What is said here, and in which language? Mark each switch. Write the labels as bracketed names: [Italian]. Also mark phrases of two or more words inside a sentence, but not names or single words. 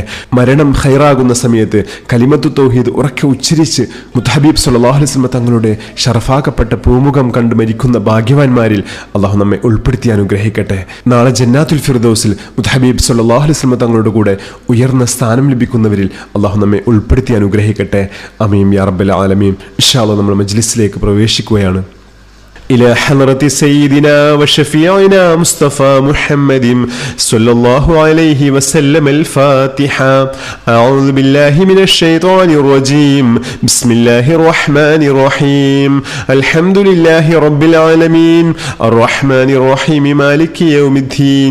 [Malayalam] മരണം ഖൈറാകുന്ന സമയത്ത് [Arabic] كلمة التوحيد [Malayalam] ഉറക്കെ ഉച്ചരിച്ച് മുത്തഹബീബ് [Arabic] صلى الله عليه وسلم [Malayalam] തങ്ങളുടെ ഷറഫാക്കപ്പെട്ട പൂമുഖം കണ്ട് മരിക്കുന്ന ഭാഗ്യവാന്മാരിൽ അള്ളാഹു നമ്മെ ഉൾപ്പെടുത്തി അനുഗ്രഹിക്കട്ടെ. നാളെ ജന്നാത്തുൽ ഫിർദൗസിൽ മുത്തഹബീബ് [Arabic] صلى الله عليه وسلم [Malayalam] തങ്ങളുടെ കൂടെ ഉയർന്ന സ്ഥാനം ലഭിക്കുന്നവരിൽ അള്ളാഹു നമ്മെ ഉൾപ്പെടുത്തി അനുഗ്രഹിക്കട്ടെ. [Arabic] آمين يا رب العالمين. إن شاء الله [Malayalam] നമ്മൾ മജ്ലിസിലേക്ക് പ്രവേശിക്കുകയാണ്. [Arabic] إلى حضرة سيدنا وشفيعنا مصطفى محمد صلى الله عليه وسلم الفاتحة. أعوذ بالله من الشيطان الرجيم. بسم الله الرحمن الرحيم. الحمد لله رب العالمين الرحمن الرحيم مالك يوم الدين.